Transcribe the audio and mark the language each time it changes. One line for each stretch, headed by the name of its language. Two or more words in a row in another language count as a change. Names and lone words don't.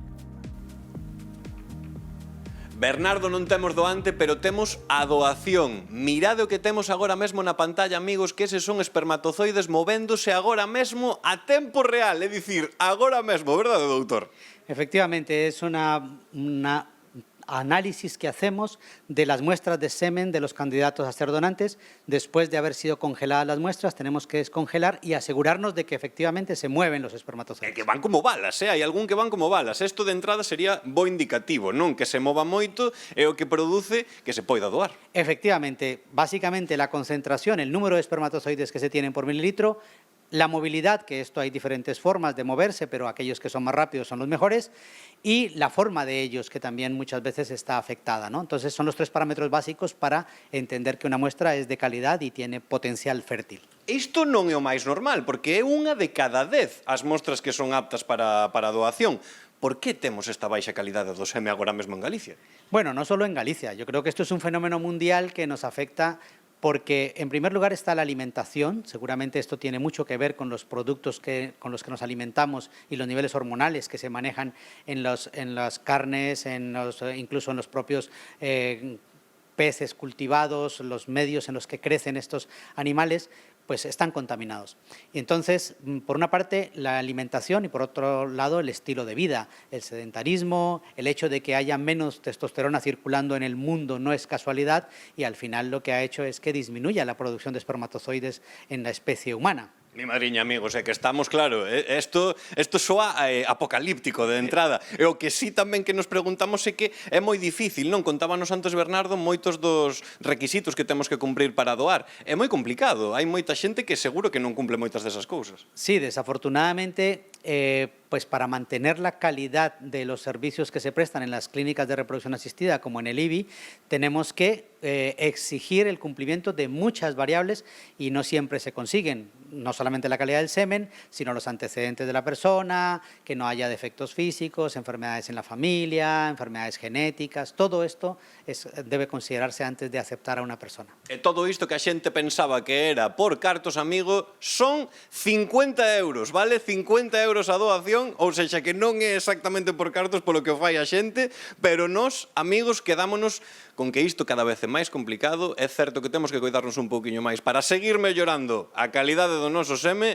Galician: Bernardo, non temos doante, pero temos a doación. Mirade o que temos agora mesmo na pantalla, amigos, que eses son espermatozoides movéndose agora mesmo a tempo real, é dicir, agora mesmo, verdade, doutor?
Spanish: Efectivamente, es una análisis que hacemos de las muestras de semen de los candidatos a ser donantes. Después de haber sido congeladas las muestras, tenemos que descongelar y asegurarnos de que efectivamente se mueven los espermatozoides.
Galician: Que van como balas, hai algún que van como balas. Isto de entrada sería bo indicativo, non? Que se mova moito é o que produce que se poida doar.
Spanish: Efectivamente, básicamente la concentración, el número de espermatozoides que se tienen por mililitro, la movilidad, que esto hay diferentes formas de moverse, pero aquellos que son más rápidos son los mejores, y la forma de ellos, que también muchas veces está afectada, ¿no? Entonces son los 3 parámetros básicos para entender que una muestra es de calidad y tiene potencial fértil.
Galician: Isto non é o máis normal, porque é unha de cada 10 as mostras que son aptas para a doación. Por que temos esta baixa calidade do seme agora mesmo en Galicia?
Spanish: Bueno, no solo en Galicia. Yo creo que esto es un fenómeno mundial que nos afecta porque, en primer lugar, está la alimentación. Seguramente esto tiene mucho que ver con los productos con los que nos alimentamos y los niveles hormonales que se manejan en las carnes, incluso en los propios peces cultivados, los medios en los que crecen estos animales, pues están contaminados. Y entonces, por una parte, la alimentación y por otro lado, el estilo de vida, el sedentarismo, el hecho de que haya menos testosterona circulando en el mundo no es casualidad y al final lo que ha hecho es que disminuya la producción de espermatozoides en la especie humana.
Galician: Mi madriña, amigos, é que estamos, claro, isto soa apocalíptico de entrada. E o que sí tamén que nos preguntamos é que é moi difícil, non? Contábanos antes, Bernardo, moitos dos requisitos que temos que cumprir para doar. É moi complicado, hai moita xente que seguro que non cumple moitas desas cousas.
Spanish: Sí, desafortunadamente, pues para mantener la calidad de los servicios que se prestan en las clínicas de reproducción asistida, como en el IBI, tenemos que exigir el cumplimiento de muchas variables y no siempre se consiguen. no solamente la calidad del semen, sino los antecedentes de la persona, que no haya defectos físicos, enfermedades en la familia, enfermedades genéticas. Todo esto debe considerarse antes de aceptar a una persona.
Galician: E todo isto que a xente pensaba que era por cartos, amigo, son 50 euros, vale? 50 euros a doación, ou sexa que non é exactamente por cartos polo que o fai a xente, pero nós, amigos, quedámonos con que isto cada vez é máis complicado. É certo que temos que cuidarnos un pouquiño máis para seguir mellorando a calidade do noso seme.